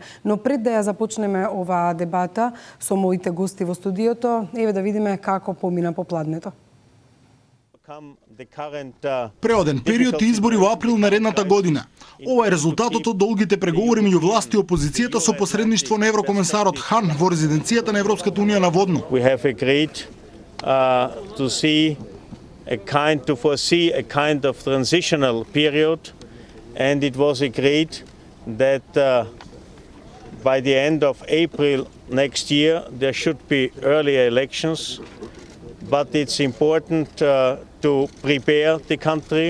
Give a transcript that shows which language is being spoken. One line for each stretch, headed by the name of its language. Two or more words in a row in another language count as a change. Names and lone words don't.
Macedonian: Но пред да ја започнеме оваа дебата со моите гости во студиото, еве да видиме како помина попладнето. Преоден период и избори во април наредната година. Ова е резултатот од долгите преговори меѓу власт и опозицијата со посредништво на еврокомесарот Хан во резиденцијата на Европската унија на Водно.
English: We have agreed to foresee a kind of transitional period, and it was agreed that by the end of April next year there should be early elections, but it's important to prepare the country.